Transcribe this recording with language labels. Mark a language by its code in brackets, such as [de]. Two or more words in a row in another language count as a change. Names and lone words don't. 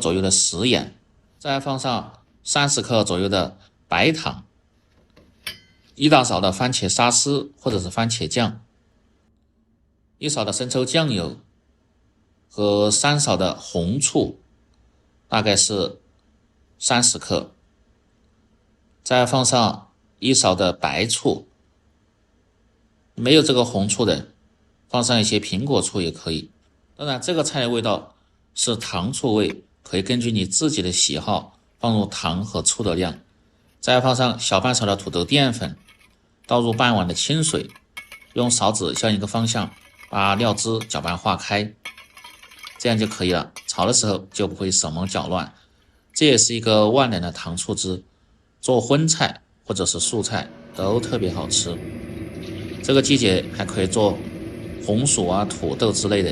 [zh] 左右的食鹽，再放上30克左右的白糖，1大勺的番茄沙司或者是番茄醬，1勺的生抽醬油和3勺的紅醋，大概是30克，再放上1勺的白醋，沒有這個紅醋的放上一些蘋果醋也可以。當然這個菜的味道是糖醋味，可以根據你自己的喜好放入糖和醋的量。再放上小半勺的土豆澱粉，倒入半碗的清水，用勺子向一個方向把料汁攪拌化開，這樣就可以了。炒的時候就不會手忙腳亂。這也是一個萬能的糖醋汁，做荤菜或者是素菜都特別好吃。這個季節還可以做紅薯啊、土豆之類的。